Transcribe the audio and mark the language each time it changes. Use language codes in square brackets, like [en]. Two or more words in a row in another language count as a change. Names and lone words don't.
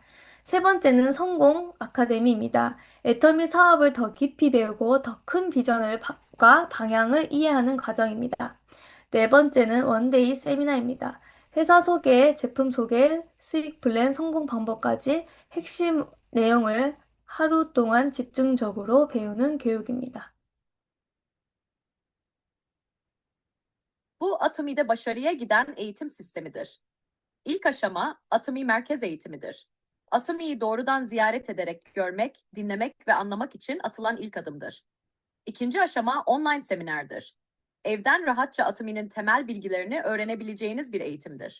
[ko] 세 번째는 성공 아카데미입니다. 애터미 사업을 더 깊이 배우고 더 큰 비전과 방향을 이해하는 과정입니다. 네 번째는 원데이 세미나입니다. 회사 소개, 제품 소개, 수익 플랜, 성공 방법까지 핵심 내용을 하루 동안 집중적으로 배우는 교육입니다. [tr] Bu Atomi'de başarıya giden eğitim sistemidir. İlk aşama Atomi merkez eğitimidir. Atomi'yi doğrudan ziyaret ederek görmek, dinlemek ve anlamak için atılan ilk adımdır. İkinci aşama online seminerdir. Evden rahatça Atomi'nin temel bilgilerini öğrenebileceğiniz bir eğitimdir.